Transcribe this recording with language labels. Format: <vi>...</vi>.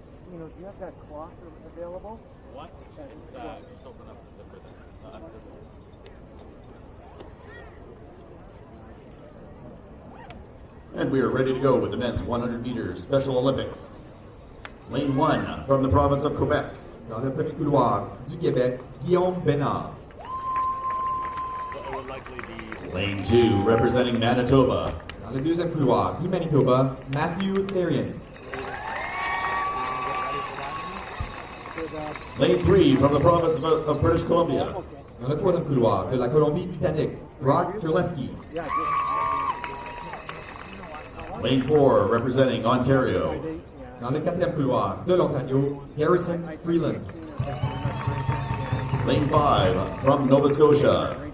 <en>Tino, do you have that cloth available? What? That It's, is cloth. just open up the zipper there. This one. And we are ready to go with the men's 100 meters Special Olympics. Lane 1 from the province of Quebec.</en> <fr>Dans le premier couloir du Québec, Guillaume Bénard.</fr> <en>So it would likely be Lane 2 representing Manitoba.</en> <fr>Dans le deuxième couloir du Manitoba, Matthew Therian.</fr> <en>Lane 3 from the province of British Columbia.</en> <fr>Dans le troisième couloir de la Colombie-Britannique, Brock Terleski.</fr> <en>Yeah, Lane 4 representing Ontario.</en> <fr>Dans le quatrième couloir de l'Ontario, Harrison Freeland.</fr> <en>Lane 5 from Nova Scotia.</en>